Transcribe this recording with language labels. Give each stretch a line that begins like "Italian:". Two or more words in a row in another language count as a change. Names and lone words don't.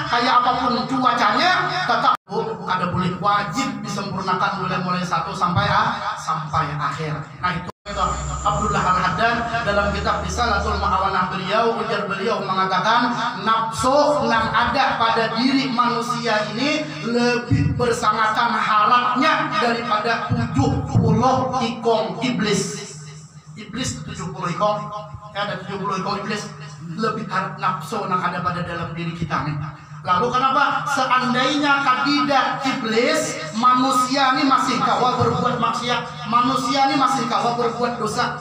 Indonesian: Kayak apapun cuacanya tetap ada boleh wajib disempurnakan mulai 1 sampai akhir. Nah itu Abdullah Al-Haddad dalam kitab Risalatul Ma'awanah ujar beliau mengatakan nafsu yang ada pada diri manusia ini lebih bersangatan harapnya daripada 70 ikong iblis. Iblis 70 ikong, ada 70 ikong iblis lebih harap nafsu yang ada pada dalam diri kita nih. Lalu kenapa seandainya kadidah iblis manusia ini masih kawa berbuat maksiat, manusia ini masih kawa berbuat dosa.